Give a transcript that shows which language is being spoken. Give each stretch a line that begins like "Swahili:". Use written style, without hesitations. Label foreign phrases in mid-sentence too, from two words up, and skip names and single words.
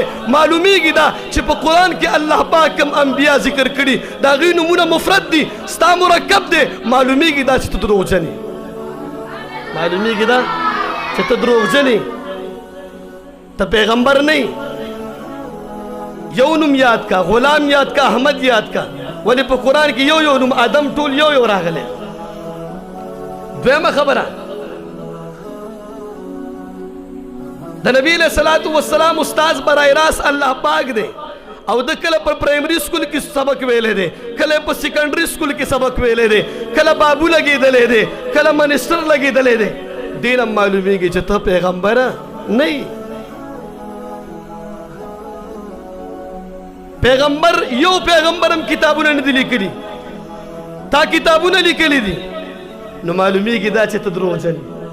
Pashto: معلومیږي دا چې په قرآن کې الله پاک کوم انبیا ذکر کړي د هغوی نومونه مفرد دي، ستا مرکب دی. معلومیږي دا چې ته دروغجن یې، معلومیږي دا چې ته دروغجن یې، ته پیغمبر نه یې. یو نوم یاد کا، غلام یاد کا، احمد یاد کا، ولې په قرآن کې یو یو نوم آدم ټول یو یو راغلی. دویمه خبره، د نبی
Arabic: علیہ الصلوۃ والسلام
Pashto: استاد برای راست الله پاک دی او د کله په
English: primary school
Pashto: کې سبق ویلې دی، کله په
English: secondary school
Pashto: کې سبق ویلې دی، کله بابو لګېدلی دی، کله منسټر لګېدلی دی. دین هم معلومیږي چې ته پیغمبره نه یې. پیغمبر یو پیغمبر هم کتابونه نه دي لیکلي، تا کتابونه لیکلي دي، نو معلومیږي دا چې ته دروغجن یې.